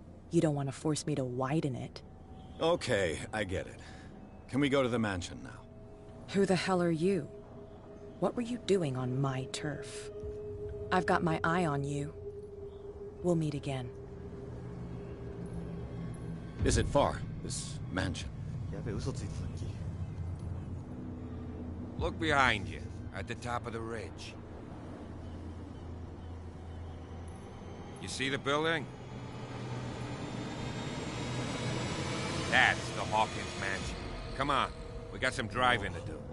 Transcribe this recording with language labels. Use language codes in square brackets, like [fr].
[en] You don't want to force me to widen it. Okay, I get it. Can we go to the mansion now? Who the hell are you? What were you doing on my turf? I've got my eye on you. We'll meet again. Is it far, this mansion? [ja] やべえ、嘘ついてたっけ。 [en] Look behind you, at the top of the ridge. You see the building? That's the Hawkins Mansion. Come on, we got some driving to do.